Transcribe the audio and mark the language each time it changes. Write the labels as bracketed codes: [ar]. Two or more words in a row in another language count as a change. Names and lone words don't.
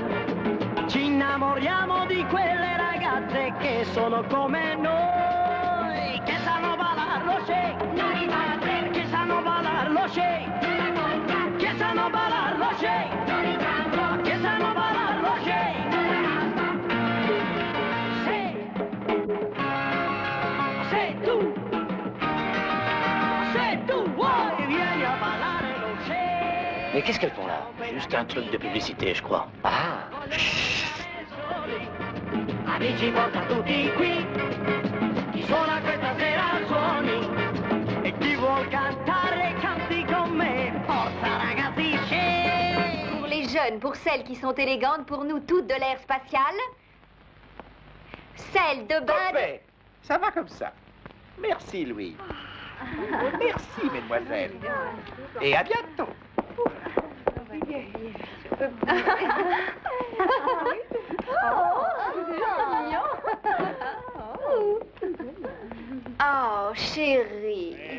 [it] Ci innamoriamo di quelle ragazze che sono come noi, che sanno ballare lo shake, che sanno ballare lo shake, che sanno ballare lo shake, che sanno ballare lo shake. Se tu vuoi vieni a ballare. [fr] Mais qu'est-ce qu'elles font là? Juste un truc de publicité, je crois. Ah! [it] Amici, porta tutti qui. Chi suona questa sera suoni. E chi vuol cantare canti con me. Forza ragazzi, c'è. [fr] Pour les jeunes, pour celles qui sont élégantes, pour nous toutes de l'air spatial. Celle de bain. Parfait. Ça va comme ça. Merci, Louis. Merci, mesdemoiselles. Et à bientôt. Oh, chérie.